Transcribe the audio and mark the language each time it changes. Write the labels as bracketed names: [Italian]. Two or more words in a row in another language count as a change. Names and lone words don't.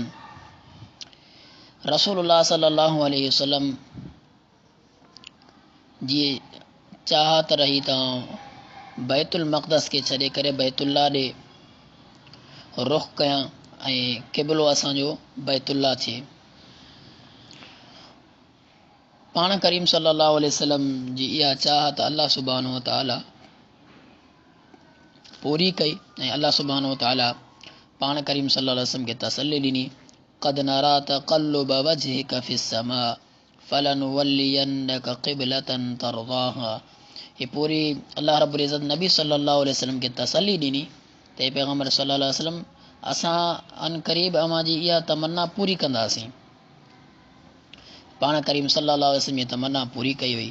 [Sindhi] रसूलुल्लाह [Arabic] صلى الله عليه وسلم [Sindhi] जी चाहत रही त बैतुल मक़दस खे छॾे करे बैतुल्ला ॾे रुख़ कयां ऐं क़िबलो असांजो बैतुल्ला थिए। पाण करीम [Arabic] صلى الله عليه وسلم [Sindhi] जी इहा चाहत [Arabic] الله سبحانه وتعالى [Sindhi] पूरी कई, ऐं [Arabic] الله سبحانه وتعالى [Sindhi] पाण करीम [Arabic] صلى الله عليه وسلم [Sindhi] खे तसल्ली ॾिनी। [Arabic] قد نرى تقلب وجهك في السماء فلنولينك قبلة ترضاها. [Sindhi] ये पूरी [Arabic] الله رب العزة [Sindhi] नबी [Arabic] صلى الله عليه وسلم [Sindhi] खे तसल्ली ॾिनी त पैगम्बर [Arabic] صلى الله عليه وسلم [Sindhi] असां अन क़रीब अव्हां जी इहा तमन्ना पूरी कंदासीं। पाण करीम [Arabic] صلى الله عليه وسلم [Sindhi] जी तमन्ना पूरी कई हुई।